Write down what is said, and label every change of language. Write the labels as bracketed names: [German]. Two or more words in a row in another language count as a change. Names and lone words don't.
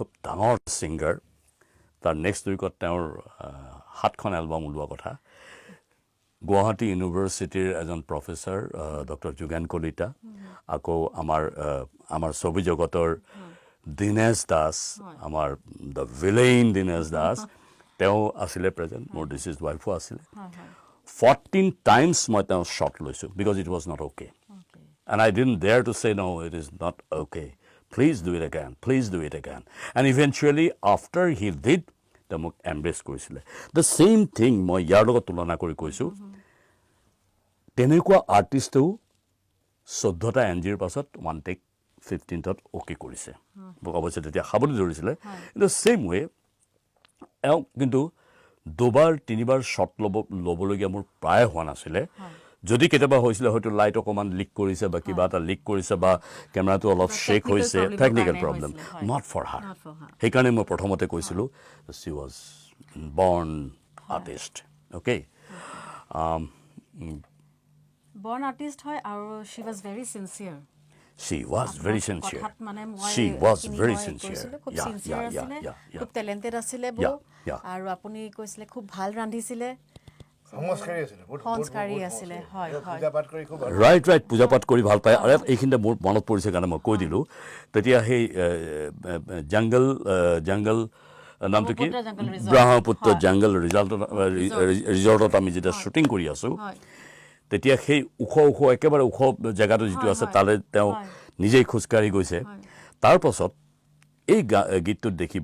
[Assamese] ডাঙৰ ছিংগাৰ তাৰ [English] next week [Assamese] তেওঁৰ 7খন এলবাম ওলোৱা কথা গুৱাহাটী ইউনিভাৰ্চিটিৰ এজন প্ৰফেচাৰ ডক্টৰ যোগেন কলিতা আকৌ আমাৰ ছবি জগতৰ দীনেশ দাস আমাৰ [English] the villain [Assamese] দীনেশ দাস তেওঁ আছিলে প্ৰেজেণ্ট মোৰ [English] deceased wife [Assamese] আছিলে [English] 14 times [Assamese] মই তেওঁ শ্বট লৈছোঁ [English] because it was not okay and I didn't dare to say no it is not okay please do it again and eventually after he did [Assamese] তেওঁ মোক এম্ব্ৰেছ কৰিছিলে [English] the same thing [Assamese] মই ইয়াৰ লগত তুলনা কৰি কৈছোঁ তেনেকুৱা আৰ্টিষ্টেও 14টা এনজিৰ পাছত 1 take 15ত অ'কে কৰিছে মোক অৱশ্যে তেতিয়া খাবলৈ ধৰিছিলে [English] in the same way [Assamese] এওঁ কিন্তু 2বাৰ 3বাৰ শ্বট ল'বলগীয়া মোৰ প্ৰায় হোৱা নাছিলে যদি কেতিয়াবা হৈছিলে হয়তো লাইট অকণমান লিক কৰিছে বা কিবা এটা লিক কৰিছে বা কেমেৰাটো অলপ শ্বেক হৈছে [English] technical problem not for her [Assamese] সেইকাৰণে মই প্ৰথমতে কৈছিলোঁ [English] she was born artist okay born artist [Assamese] হয় আৰু [English] she was very sincere She was very sincere. She was very sincere. [Assamese] খুব চিনচিয়াৰ আছিলে খুব টেলেণ্টেড আছিলে আৰু আপুনি কৈছিলে খুব ভাল ৰান্ধিছিলে সংস্কাৰী আছিলে হয় ৰাইট পূজা পাঠ কৰি ভাল পায় আৰু এইখিনিতে মোৰ মনত পৰিছে কাৰণে মই কৈ দিলোঁ তেতিয়া সেই জংগল নামটো কি ব্ৰহ্মপুত্ৰ জংগল ৰিজৰ্টত আমি যেতিয়া শ্বুটিং কৰি আছোঁ তেতিয়া সেই ওখ একেবাৰে ওখ জেগাটো যিটো আছে তালৈ তেওঁ নিজেই খোজকাঢ়ি গৈছে তাৰপাছত এই গীতটোত দেখিব